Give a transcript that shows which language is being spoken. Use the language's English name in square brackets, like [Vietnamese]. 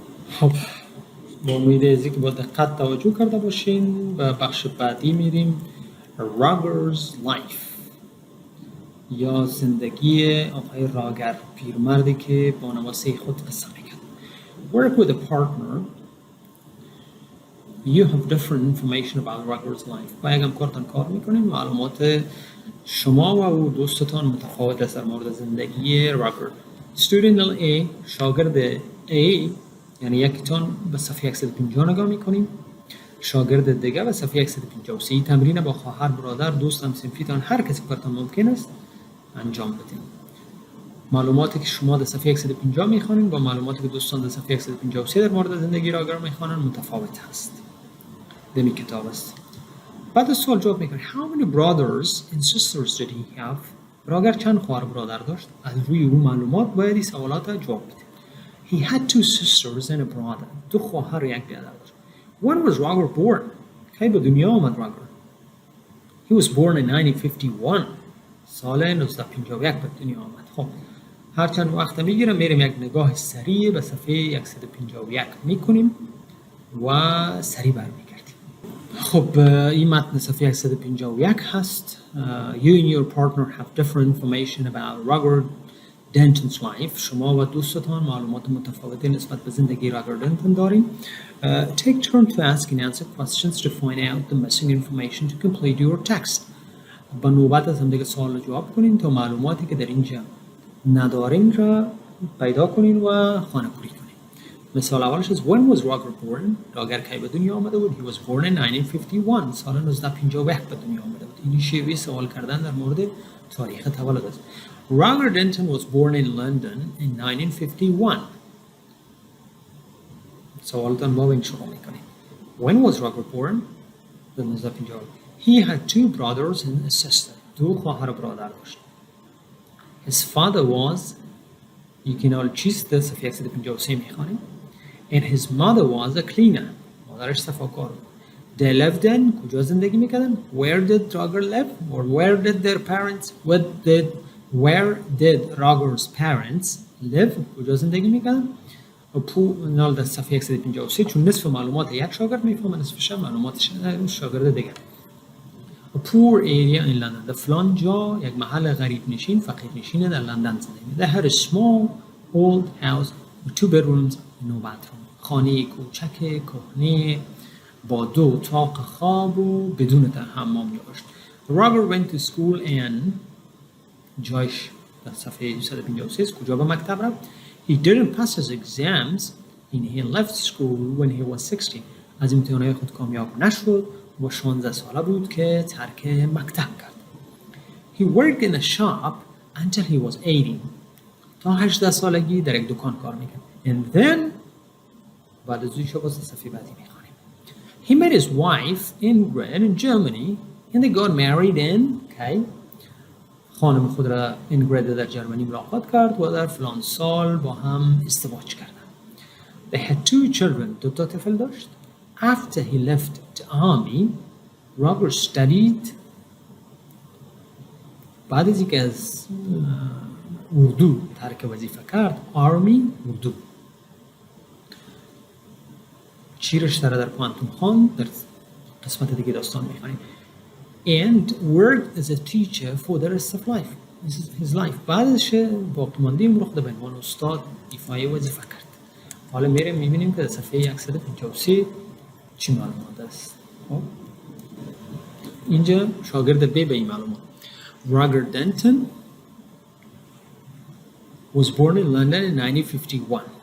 [Persian] خب با امید از اینکه با دقت توجه کرده باشین به بخش بعدی میریم. [English] Roger's life [Persian] یا زندگی آقای راگر، پیرمردی که با نواسه خود قصه میگه. [English] Work with a partner. You have different information about Roger's life. [Persian] با یک همکارتان کار میکنین، معلومات شما و او دوستتان متفاوت است در مورد زندگی راگر. [English] Student A [Persian] شاگرد A یعنی یکیتون به صفحه 150 نگاه میکنیم، شاگرد دیگه به صفحه 153. این تمرین با خواهر، برادر، دوست، هم‌صنفیتان، هر کسی که براتون ممکن است انجام بدین. معلوماتی که شما در صفحه 150 میخوانید با معلوماتی که دوستان در صفحه 153 در مورد زندگی راگر میخوانن متفاوت هست. دمی کتاب است. بعد سوال جواب میکنه [English] How many brothers and sisters did he have؟ [Persian] راگر چند خواهر برادر داشت؟ از روی اون معلومات باید این سوالات جواب بده. [English] He had 2 sisters and a brother. [Persian] 2 خواهر و 1 برادر داشت. [English] When was Roger born؟ [Persian] کی به دنیا آمد راگر؟ [English] He was born in 1951. [Persian] سال 1951 به دنیا آمد. خب هرچند وقت میگیره میریم یک نگاه سریع به صفحه 151 میکنیم و سریع برمیگردیم. خب این متن صفحه 151 هست. [English] You and your partner have different information about Roger Denton's life. [Persian] شما و دوستتان معلومات متفاوتی نسبت به زندگی راگر دنتون داریم. [English] Take turn to ask and answer questions to find out the missing information to complete your text. [Persian] با نوبت از هم دیگه سوال جواب کنین تا معلوماتی که در اینجا ندارین را پیدا کنین و خانه‌پوری کنین. مثال اولش از [English] When was Roger born؟ [Persian] راگر کی به دنیا آمده بود؟ [English] He was born in 1951. [Persian] سال 1951 به دنیا آمده بود. این شیوه سوال کردن در مورد تاریخ تولد است. [English] Roger Denton was born in London in 1951. [Persian] سوالتان با این شروع میکنیم. [English] When was Roger born؟ 1951. He had 2 brothers and a sister. [Persian] 2 خواهر و برادر داشت. [English] His father was [Persian] یکی نال چیست در صفحه 153 میخوانیم. [English] And his mother was a cleaner. [Persian] مادرش صفاکار بود. [English] They lived in [Persian] کجا زندگی میکردن؟ [English] Where did Roger live? Or where did their parents? Where did Roger's parents live? [Persian] کجا زندگی میکردن؟ نال در صفحه 153 چون نصف معلومات یک شاگرد میفهمه نصفش معلومات شاگرد دیگر. [English] A poor area in London. [Persian] در فلان جا یک محل غریب نشین فقیر نشین در لندن زندگی. [English] They had a small old house with 2 bedrooms and no bathroom. [Persian] خانه کوچک کهنه با 2 اتاق خواب و بدون حمام داشت. [English] Roger went to school and [Persian] جایش در صفحه 153 کجا به مکتب رفت. [English] He didn't pass his exams and he left school when he was 16. [Persian] از امتحانات خود کامیاب نشد و 16 ساله بود که ترک مکتب کرد. [English] He worked in a shop until he was 18. [Persian] تا 18 سالگی در یک دکان کار میکرد. [English] And then [Persian] بعد از اینکه باز صفحه بعدی میخوانیم. [English] He met his wife Ingrid in Germany and they got married in [Persian] کی خانم خود را اینگرید در جرمنی ملاقات کرد و در فلان سال با هم ازدواج کردند. [English] They had 2 children. [Persian] 2 طفل داشت. [English] After he left the army, Roger studied. [Persian] بعد از اینکه از اردو ترک وظیفه کرد army اردو چیرش در پانتون خان در قسمت دیگه داستان میخوانیم. [English] And worked as a teacher for the rest of life. This is his life. [Persian] بعدش باقی مانده عمر خود به عنوان استاد ایفای وظیفه کرد. حالا میریم میبینیم که در صفحه 153 چی معلومات است. اینجا شاگرد به این معلومات. [English] Roger Denton was born in London in 1951.